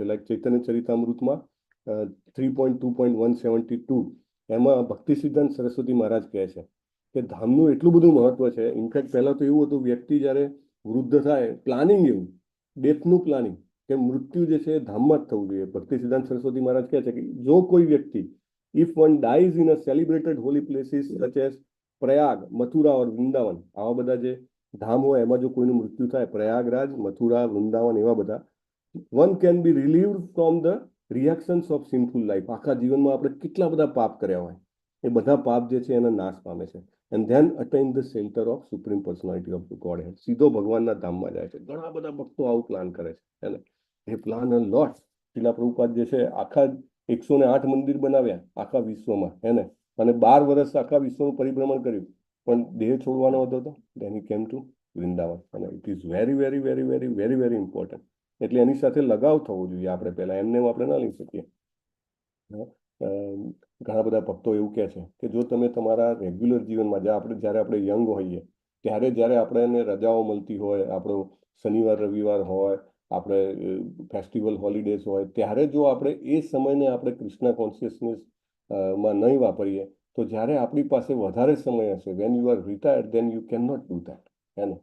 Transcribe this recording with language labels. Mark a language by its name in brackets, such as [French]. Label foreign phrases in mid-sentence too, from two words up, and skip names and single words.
[Gujarati] લાઈક ચૈતન્ય ચરિતામૃતમાં 3.2.172 એમાં ભક્તિ સિદ્ધાંત સરસ્વતી મહારાજ કહે છે કે ધામનું એટલું બધું મહત્વ છે. [English] in fact [Gujarati] પહેલા તો એવું હતું, વ્યક્તિ જ્યારે વૃદ્ધ થાય, પ્લાનિંગ એવું, ડેથનું પ્લાનિંગ, કે મૃત્યુ જે છે એ ધામમાં જ થવું જોઈએ. ભક્તિ સિદ્ધાંત સરસ્વતી મહારાજ કહે છે કે જો કોઈ વ્યક્તિ, [English] if one dies in a celebrated holy places such as [Gujarati] પ્રયાગ, મથુરા ઓર વૃંદાવન, આવા બધા જે ધામ હોય એમાં જો કોઈનું મૃત્યુ થાય, પ્રયાગરાજ, મથુરા, વૃંદાવન, એવા બધા, [English] one can be relieved from the reactions of sinful life. [Gujarati] આખા જીવનમાં આપણે કેટલા બધા પાપ કર્યા હોય, એ બધા પાપ જે છે એના નાશ પામે છે. [English] and then attain the center of supreme personality of the Godhead. [Gujarati] સીધો ભગવાનના ધામમાં જાય છે. ઘણા બધા ભક્તો આવું પ્લાન કરે છે, એને એ [English] plan a lot. [Gujarati] શિલા પ્રભુપાદ જે છે આખા 108 મંદિર બનાવ્યા આખા વિશ્વમાં, એને, અને 12 વર્ષ આખા વિશ્વનું પરિભ્રમણ કર્યું, પણ દેહ છોડવાનો હતો તો [English] then he came to [Gujarati] વૃંદાવન. [English] અને it is very very very very very very important. [Gujarati] એટલે એની સાથે લગાવ થવો જોઈએ. આપણે પહેલા એમને આપણે ના લઈ શકીએ. ઘણા બધા ભક્તો એવું કહે છે કે જો તમે તમારા રેગ્યુલર જીવનમાં જ્યારે આપણે યંગ હોઈએ ત્યારે, જ્યારે આપણને રજાઓ મળતી હોય, આપણો શનિવાર રવિવાર હોય, આપણે [English] festival holidays [Gujarati] હોય, ત્યારે જો આપણે એ સમયને આપણે કૃષ્ણ કોન્શિયસનેસ માં નહીં વાપરીએ તો જ્યારે આપણી પાસે વધારે સમય હશે, [English] when you are retired, then you can not do that, [Gujarati] હે ને.